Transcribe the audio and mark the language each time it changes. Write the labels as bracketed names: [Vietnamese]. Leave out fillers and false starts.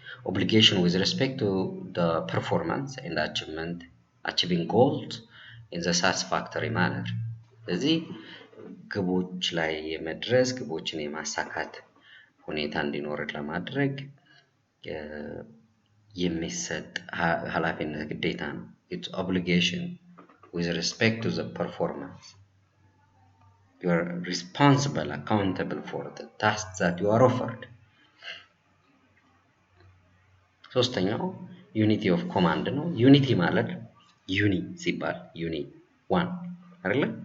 [English] obligation with respect to the performance and achieving goals in the satisfactory manner። [Amharic] ስለዚህ ግቦች ላይ የመድረስ ግቦችን የማሳካት ሁኔታ እንዲኖር ለማድረግ የሚሰጥ ኃላፊነት ግዴታ ነው። [English] it's obligation with respect to the performance. You are responsible, accountable for the tasks that you are offered. [Amharic] ሶስተኛው ዩኒቲ ኦፍ ኮማንድ ነው። ዩኒቲ ማለት ዩኒ ሲባል ዩኒ ዋን አይደለ?